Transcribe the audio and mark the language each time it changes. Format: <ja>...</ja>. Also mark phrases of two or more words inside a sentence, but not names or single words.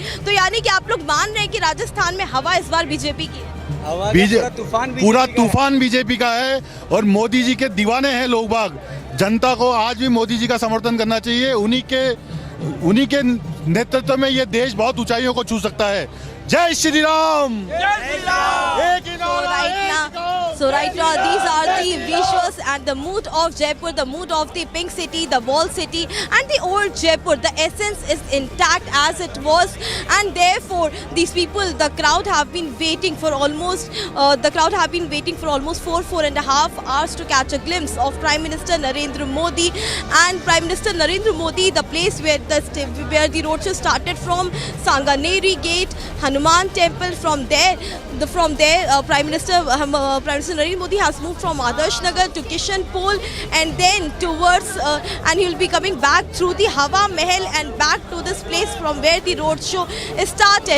<hi>तो यानी कि आप लोग मान रहे हैं कि राजस्थान में हवा इस बार बीजेपी की है? पूरा तूफान बीजेपी का है और मोदी जी के दीवाने हैं लोग बाग। जनता को आज भी मोदी जी का समर्थन करना चाहिए। उन्हीं के नेतृत्व में ये देश बहुत ऊंचाइयों को छू सकता है। जय श्री राम।</hi> <en>So right now these are the visuals and the mood of Jaipur, the mood of the pink city, the wall city and the old Jaipur. The essence is intact as it was, and therefore these people, the crowd have been waiting for almost 4.5 hours to catch a glimpse of Prime Minister Narendra Modi. And Prime Minister Narendra Modi, the place where the roadshow started from, Sanganeri Gate, Hanuman Temple. From there, Prime Minister Narendra Modi has moved from Adarsh Nagar to Kishan Pol, and then towards and he will be coming back through the Hawa Mahal and back to this place from where the road show is started.</en>